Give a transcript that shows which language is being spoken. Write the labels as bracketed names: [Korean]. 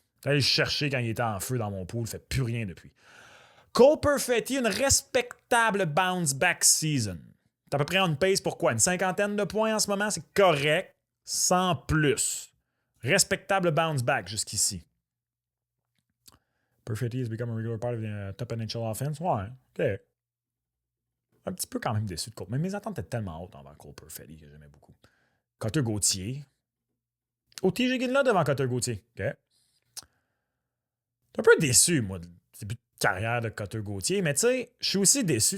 [French] J'allais le chercher quand il était en feu dans mon pool, il ne fait plus rien depuis. Cole Perfetti, une respectable [English] bounce-back season. [French] T'as à peu près [English] on pace [French] pour quoi? Une cinquantaine de points en ce moment? C'est correct. Sans plus. Respectable bounce-back jusqu'ici. [English] Perfetti has become a regular part of the top NHL offense. [French] Ouais, OK. Un petit peu quand même déçu de Cole. Mais mes attentes étaient tellement hautes envers Cole Perfetti que j'aimais beaucoup. Cutter Gauthier. TJ Ginla devant Cutter Gauthier. OK. T'es un peu déçu, moi, du début de carrière de Cutter Gauthier. Mais tu sais, je suis aussi déçu.